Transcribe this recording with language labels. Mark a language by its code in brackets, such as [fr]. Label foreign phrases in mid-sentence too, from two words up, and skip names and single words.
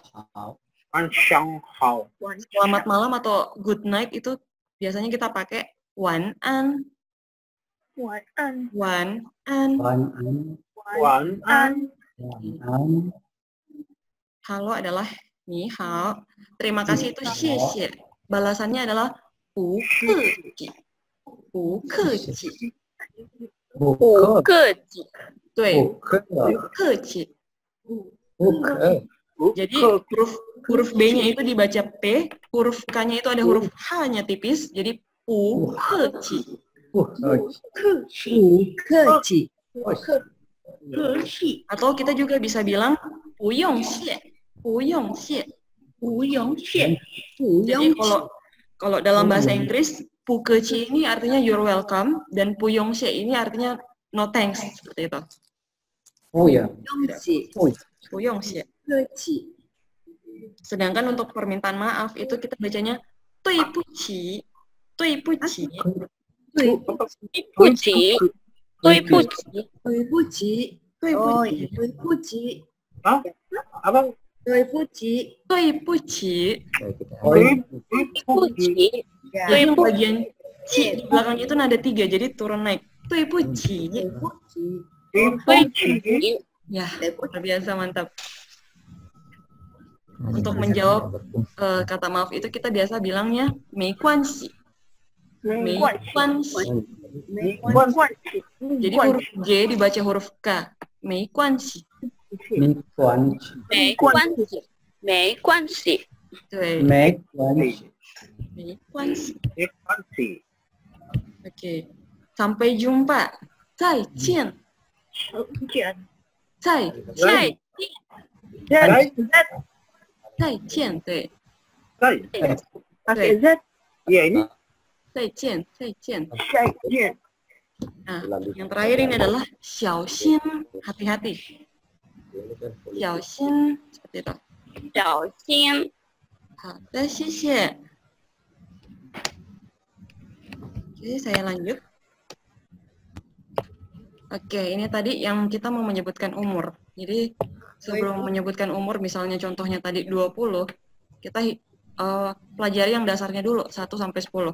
[zh] 晚上好。 [id] Selamat malam atau [en] good night [id] itu biasanya kita pakai 晚安. [zh] 晚安，晚安. 晚安，晚安。晚安， [id] Halo adalah 你好. Terima kasih itu 谢谢. Balasannya adalah [zh] 不客气. 不客气. 不不客客气，对，不客客气. 不客， [id] Jadi huruf B-nya itu dibaca P, huruf K-nya itu ada huruf H-nya tipis, jadi [zh] 不客气. 不客气，不客气，客气。 [id] Atau kita juga bisa bilang [zh] 不用谢, 不用谢. 不用谢。 [id] Jadi kalau dalam bahasa Inggris [zh] 不客气 [id] ini artinya [en] you're welcome [id] dan [zh] 不用谢 [id] ini artinya [en] no thanks [id] seperti itu. [zh] 不用，不用谢. 客气， [id] Sedangkan untuk permintaan maaf itu kita bacanya [zh] 对不起, 对不起. 对不起，对不起，对不起，对不哦，起，对不起， [id] Hah? Apa? [zh] 对不起，对不起. 对不起， [id] ya, Jadi bagian ci di belakangnya itu nada 3, jadi turun naik. [zh] 对不起. 对不起，对不起， [id] Ya, luar biasa, mantap. Untuk menjawab kata maaf itu kita biasa bilangnya [zh] 没关系. 没关系. 没关系。 [id] Jadi huruf G dibaca huruf K. [zh] 没关系. 没关系，没关系，没关系，对，没关系，没关系. 没关系。 [id] Oke. Sampai jumpa. [zh] 再见. 再再再见, 对. 再对. [id] Z ya ini [zh] 再见, 再见. 再见。 [id] Nah, yang terakhir ini adalah 小心, hati-hati. [zh] 小心, [id] seperti itu. [zh] 小心，好的，谢谢. [id] Oke, saya lanjut. Oke, ini tadi yang kita mau menyebutkan umur. Jadi sebelum menyebutkan umur, misalnya contohnya tadi 20, kita pelajari yang dasarnya dulu, 1 sampai 10.